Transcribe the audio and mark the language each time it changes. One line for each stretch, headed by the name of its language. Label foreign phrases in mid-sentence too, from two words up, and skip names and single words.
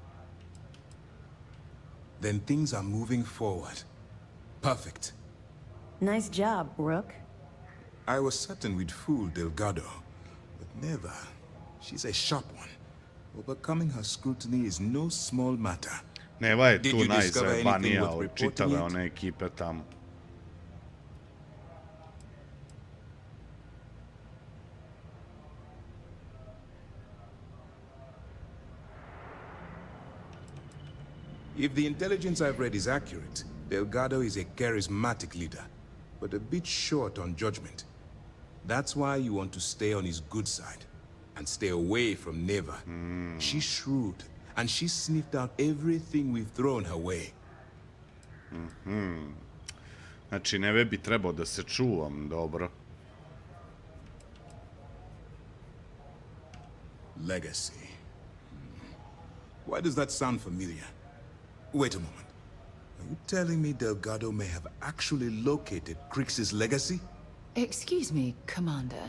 English: Then things are moving forward. Perfect. Nice job, Rook. I was certain we'd fool Delgado, but never. She's a sharp one. Overcoming her scrutiny is no small matter.
Serbian: Neva je tu najzajebanija od čitave one ekipe tamo.
English: If the intelligence I've read is accurate, Delgado is a charismatic leader, but a bit short on judgment. That's why you want to stay on his good side, and stay away from Neva. She's shrewd, and she's sniffed out everything we've thrown her way.
Serbian: Znači, Neve bi trebao da se čuvam, dobro.
English: Legacy. Why does that sound familiar? Wait a moment. Are you telling me Delgado may have actually located Crix's legacy? Excuse me, Commander.